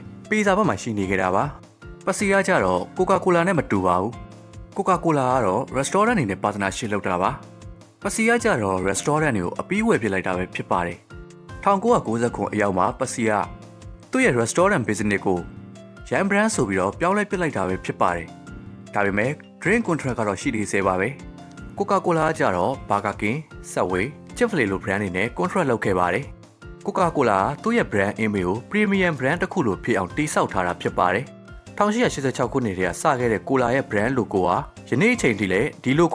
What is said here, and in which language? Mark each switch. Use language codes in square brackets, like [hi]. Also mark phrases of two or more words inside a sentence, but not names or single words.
[my] ပီဇာဘက်မှာရှိနေကြတာပါပစီကကြတော့ကိုကာကိုလာနဲ့မတူပါဘူးကိုကာကိုလာကတော့ restaurant အနေနဲ့ပါတနာရှင်းလုပ်တာပါပစီကကြတော့ restaurant တွေကိုအပီးဝယ်ပြလိုက်တာပဲဖြစ်ပါတယ်1990ခုအရောက်မှာပစီကသူ့ရဲ့ [en] restaurant business [my] ကိုရန် brand ဆိုပြီးတော့ပြောင်းလဲပစ်လိုက်တာပဲဖြစ်ပါတယ်ဒါပေမဲ့ [en] drink contract [my] ကတော့ရှိနေသေးပါပဲ ကိုကာကိုလာကကြတော့ Burger King, Subway, Chick-fil-A လို brand တွေနဲ့ contract လုပ်ခဲ့ပါတယ်ကိုကာကိုလာသူ့ရဲ့ [en] brand image [my] ကို [en] premium brand [my] တစ်ခုလိုဖြစ်အောင်တည်ဆောက်ထားတာဖြစ်ပါတယ်1886ခုနှစ်တည်းကစခဲ့တဲ့ကိုလာရဲ့ [en] brand logo [my] ဟာယနေ့အချိန်ထိလည်းဒီ logo